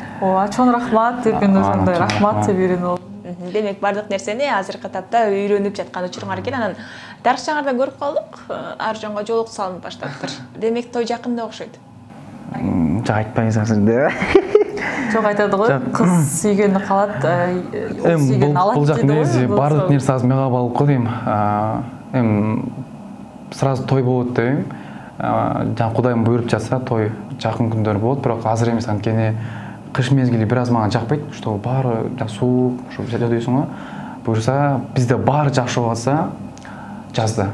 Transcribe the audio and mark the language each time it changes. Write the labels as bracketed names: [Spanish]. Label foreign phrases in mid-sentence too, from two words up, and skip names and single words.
[Kyrgyz] Ооба, чоң рахмат деп мен ошондой рахмат деп үйрөнүп алдым. Демек бардык нерсени азыркы тапта үйрөнүп жаткан учуруңар экен. Анан Дарчаңарда көрүп калдык, Аржанга жолук салынып баштаптыр. Демек той жакында окшойт. Жок, айтпайсың азыр. Жок, [Kazakh] айтады ғой, [Kyrgyz] кыз сүйгөнү калат, ол сүйгөнү алат [Kazakh] дейді ғой. [Kyrgyz] Бул жак нерсе, бардык нерсе азыр мага багып го дейм. Сразу той болот дейм. Жана Кудайым буйруп жатса, той жакын күндөр болот, бирок азыр эмес, анткени кыш мезгили бир аз мага жакпайт, что баары суук, ошо жадыйсың го. Буюрса, бизде баары жакшы болуп атса, жазда.